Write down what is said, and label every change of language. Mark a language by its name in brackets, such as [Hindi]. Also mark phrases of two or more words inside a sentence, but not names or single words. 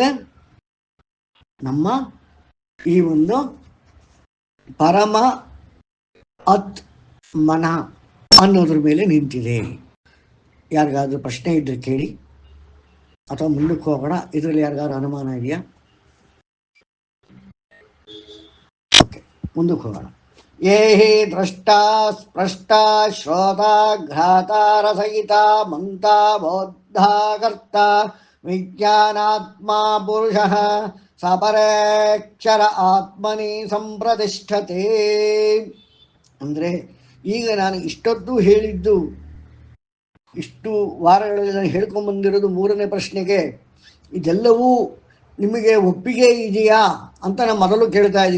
[Kannada] ನಮ್ಮ ಈ ಒಂದು ಪರಮ ಆತ್ಮನ ಅನ್ನೋದ್ರ ಮೇಲೆ ನಿಂತಿದೆ. ಯಾರಿಗಾದ್ರೂ ಪ್ರಶ್ನೆ ಇದ್ರೆ ಕೇಳಿ, ಅಥವಾ ಮುಂದಕ್ಕೆ ಹೋಗೋಣ. ಇದರಲ್ಲಿ ಯಾರಿಗಾದ್ರೂ ಅನುಮಾನ ಇದೆಯಾ? ಓಕೆ, ಮುಂದಕ್ಕೆ ಹೋಗೋಣ. [Sanskrit] ಯೇ ಹಿ ದ್ರಷ್ಟ ಸ್ಪಷ್ಟ ಶ್ರೋತ ಘ್ರಾತ ರಸಯಿತ ಮಂತ ಬೋದ್ಧಾಕರ್ತ ವಿಜ್ಞಾನಾತ್ಮ ಪುರುಷಃ ಸಪರೇಕ್ಷರ ಆತ್ಮನಿ ಸಂಪ್ರತಿಷ್ಠತೆ. [Kannada] ಅಂದರೆ ಈಗ ನಾನು ಇಷ್ಟೊತ್ತು ಹೇಳಿದ್ದು, ಇಷ್ಟು ವಾರಗಳಲ್ಲಿ ನಾನು ಹೇಳ್ಕೊಂಬಂದಿರೋದು ಮೂರನೇ ಪ್ರಶ್ನೆಗೆ, ಇದೆಲ್ಲವೂ ನಿಮಗೆ ಒಪ್ಪಿಗೆ ಇದೆಯಾ ಅಂತ ನಾನು ಮೊದಲು ಕೇಳ್ತಾ ಇದ್ದೀನಿ.